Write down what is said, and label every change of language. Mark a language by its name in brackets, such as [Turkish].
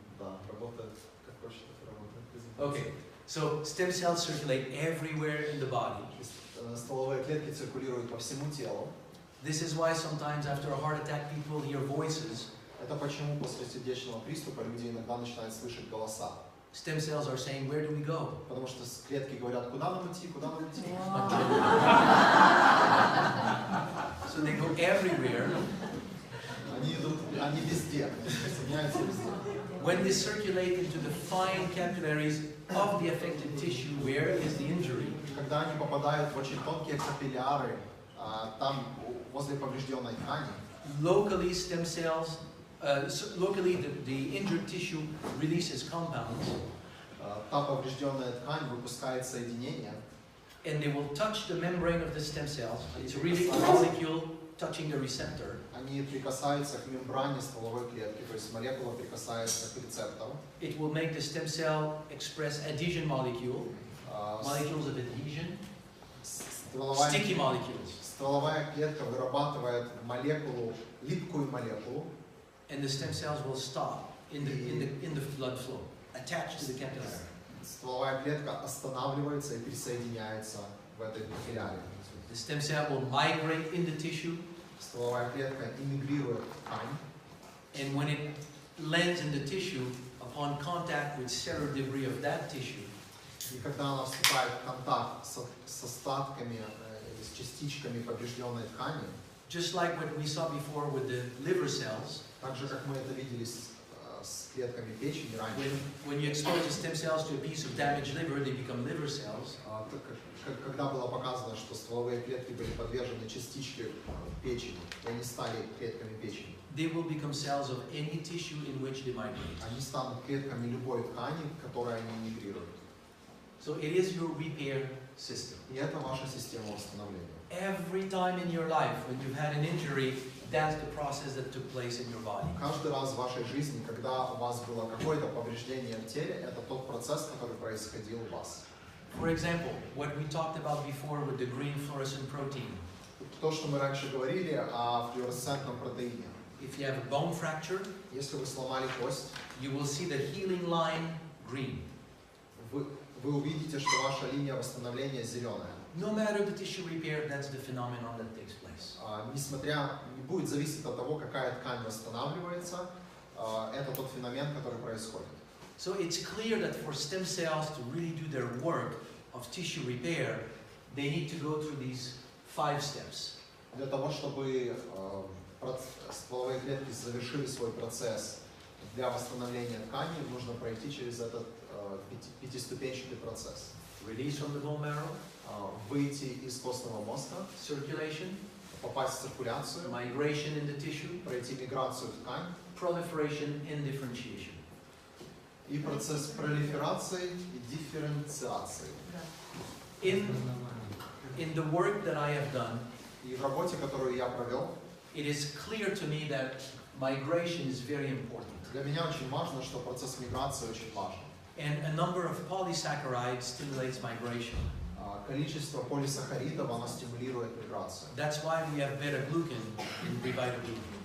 [Russian] Да, работает как хочет, работает. [English] Okay, so stem cells circulate everywhere in the body. [Russian] Стволовые клетки циркулируют по всему телу. [English] This is why sometimes after a heart attack people hear voices. [Russian] Это почему после сердечного приступа люди иногда начинают слышать голоса. [English] Stem cells are saying, where do we go? [Russian] Потому что клетки говорят, куда нам идти, куда нам идти. [English] So they go everywhere. [Russian] Они везде, соединяются везде. [English] When they circulate into the fine capillaries of the affected tissue, where is the injury? [Russian] Когда они попадают в очень тонкие капилляры, там возле поврежденной ткани, [English] locally stem cells, locally the injured tissue releases compounds, [Russian] та поврежденная ткань выпускает соединения, [English] and they will touch the membrane of the stem cells. It's really a molecule touching the receptor. [Russian] они прикасаются к мембране стволовой клетки, то есть молекула прикасается к рецептору. [English] It will make the stem cell express adhesion molecules of adhesion, sticky molecules. [Russian] Стволовая клетка вырабатывает молекулу, липкую молекулу, [English] and the stem cells will stop in the blood flow, attached to the capillary. [Russian] Стволовая клетка останавливается и присоединяется в этой капилляре. [English] The stem cell will migrate in the tissue, [Russian] Стволовая клетка иммигрирует в ткань, [English] and when it lands in the tissue, upon contact with cellular debris of that tissue, [Russian] И когда она вступает в контакт с остатками, с частичками поврежденной ткани, [English] just like what we saw before with the liver cells, [Russian] так же, как мы это видели с клетками печени раньше, [English] when you expose the stem cells to a piece of damaged liver, they become liver cells. [Russian] когда было показано, что стволовые клетки были подвержены частичке печени, и они стали клетками печени, [English] They will become cells of any tissue in which they migrate. [Russian] они станут клетками любой ткани, в которой они мигрируют. [English] So it is your repair system. [Russian] И это ваша система восстановления. [English] Every time in your life when you've had an injury, that's the process that took place in your body. [Russian] Каждый раз в вашей жизни, когда у вас было какое-то повреждение в теле, это тот процесс, который происходил у вас. [English] For example, what we talked about before with the green fluorescent protein. [Russian] То, что мы раньше говорили о флуоресцентном протеине. [English] If you have a bone fracture, [Russian] Если вы сломали кость, [English] you will see the healing line green. [Russian] вы увидите, что ваша линия восстановления зеленая. [English] No matter the tissue repair, that's the phenomenon that takes place. [Russian] Несмотря, не будет зависеть от того, какая ткань восстанавливается, это тот феномен, который происходит. [English] So it's clear that for stem cells to really do their work of tissue repair, they need to go through these 5 steps. [Russian] Для того, чтобы стволовые клетки завершили свой процесс для восстановления ткани, нужно пройти через этот пятиступенчатый процесс. [English] Release from the bone marrow, [Russian] Выйти из костного мозга, [English] circulation, [Russian] попасть в циркуляцию, [English] migration in the tissue, [Russian] пройти миграцию в ткань [English] proliferation and differentiation. [Russian] и процесс пролиферации и дифференциации. [English] In the work that I have done, [Russian] И в работе, которую я провел, [English] it is clear to me that migration is very important. [Russian] для меня очень важно, что процесс миграции очень важен. [English] And a number of polysaccharides stimulates migration. [Russian] Количество полисахаридов, оно стимулирует миграцию. [English] That's why we have beta-glucan in revitaglucan.